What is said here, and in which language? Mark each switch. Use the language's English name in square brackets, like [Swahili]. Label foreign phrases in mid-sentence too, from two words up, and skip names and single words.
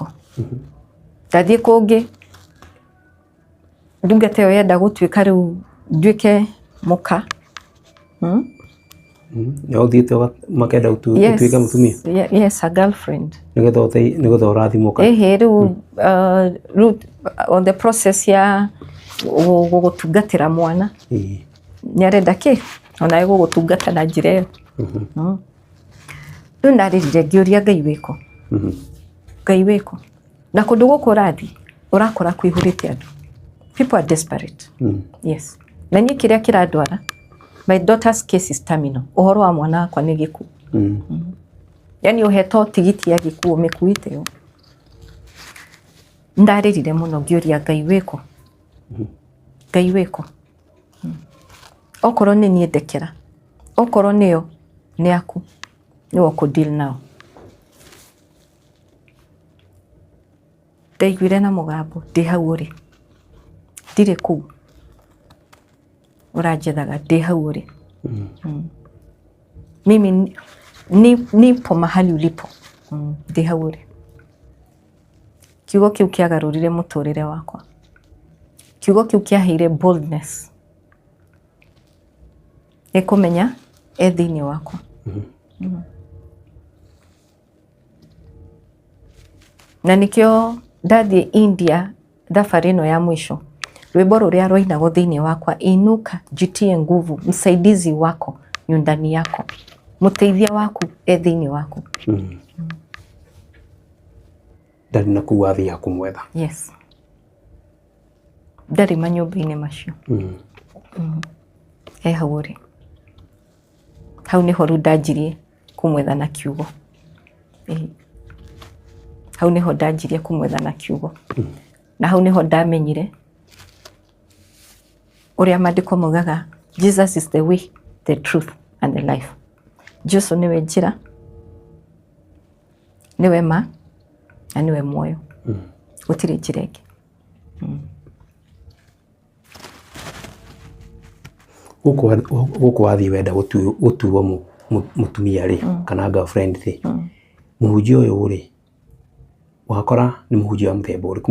[Kikuyu] Ndathiĩ kũngĩ ndungata ĩyo yenda gũtuĩka rĩu nduĩke mũka. Nĩ ũthiĩte makenda gũtuĩka mũtumia? [English] Yes, a girlfriend. [Kikuyu] Nĩgetha ũrathimwo kana? Rĩu [English] on the process [Kikuyu] ya gũgũtungatĩra mwana nĩ arenda kĩ ona gũgũtungata na njĩra ĩyo. Rĩu ndarĩrire ngĩũria Ngai wĩkũ. Ngai wĩkũ. Na kũndũ gũkũ ũrathiĩ ũrakora kũihũrĩte andũ. [English] People are desperate. Yes. [Kikuyu] Na niĩ kĩrĩa kĩrandwara, [English] my daughter's case is terminal. [Kikuyu] Ũhoro wa mwana wakwa nĩ gĩkuũ. Yani ũhetwo tigiti ya gĩkuũ ũmĩkuĩte yo. Ndarĩrire mũno ngĩũria Ngai wĩkũ. Ngai wĩkũ. Okorwo nĩ niĩ ndekera, okorwo nĩyo nĩ aku nĩwe ũkũ-deal nao. Ndaiguire na mũgambo ndĩ hau ũrĩ. Ndirĩ kũu ũranjethaga ndĩ hau ũrĩ. [Swahili] Mimi nipo mahali ulipo. [Kikuyu] Ndĩ hau ũrĩ. Kiugo kĩu kĩagarũrire mũtũrĩre wakwa. Kiugo kĩu kĩaheire boldness. Kũmenya thĩinĩ wakwa. Na nĩkĩo ndathiĩ India thabarĩ ĩno ya mũico. Rwĩmbo rũrĩa rwainagwo thĩinĩ wakwa, [Swahili] inuka jitie nguvu, msaidizi wako yu ndani yako, [Kikuyu] mũteithia waku thĩinĩ waku. Ndarĩ na kũu athiĩ kũmwetha. Yes. Ndarĩ manyũmba-inĩ macio. Hau ũrĩ. Hau nĩho rĩu ndanjirie kũmwetha na kiugo. Hau nĩho ndanjirie kũmwetha na kiugo. Na hau nĩho ndamenyire ũrĩa maandĩko moigaga [English] Jesus is the way, the truth and the life. [Kikuyu] Jesu nĩwe njĩra, nĩwe ma na nĩwe muoyo. Gũtirĩ njĩra ĩngĩ. Gũkũ wathiĩ wenda gũtuo mũtumia rĩ kana girlfriend rĩ, mũhunjia ũyũ rĩ wakora nĩ mũhunjia wa mũthemba ũrĩkũ?